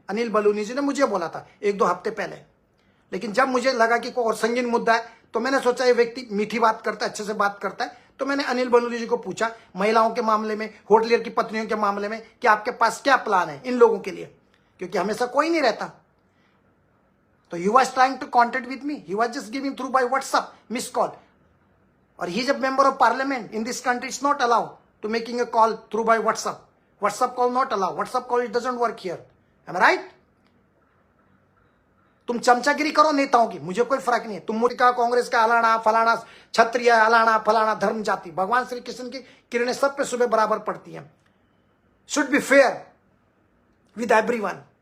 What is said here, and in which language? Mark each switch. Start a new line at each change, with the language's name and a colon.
Hindi: अनिल बलूनी जी ने मुझे बोला था 1-2 हफ्ते पहले। लेकिन जब मुझे लगा कि कोई और संगीन मुद्दा है तो मैंने सोचा ये व्यक्ति मीठी बात करता है, अच्छे से बात करता है, तो मैंने अनिल बलूनी जी को पूछा महिलाओं के मामले में, होटलियर की पत्नियों के मामले में, कि आपके पास क्या प्लान है इन लोगों के लिए, क्योंकि हमेशा कोई नहीं रहता।
English: तो he was trying to contact with me, he was just giving through by WhatsApp miss call. और he जब member of parliament in this country, it's not allowed to making a call through by WhatsApp call not allowed, WhatsApp call it doesn't work here, am I right?
Hindi: तुम चमचागिरी करो नेताओं की, मुझे कोई फर्क नहीं है। तुम मोदी का, कांग्रेस का, अलाना फलाना क्षत्रिय, अलाना फलाना धर्म जाति, भगवान श्री कृष्ण की किरणें सब पे सुबह बराबर पड़ती हैं।
English: Should be fair with everyone.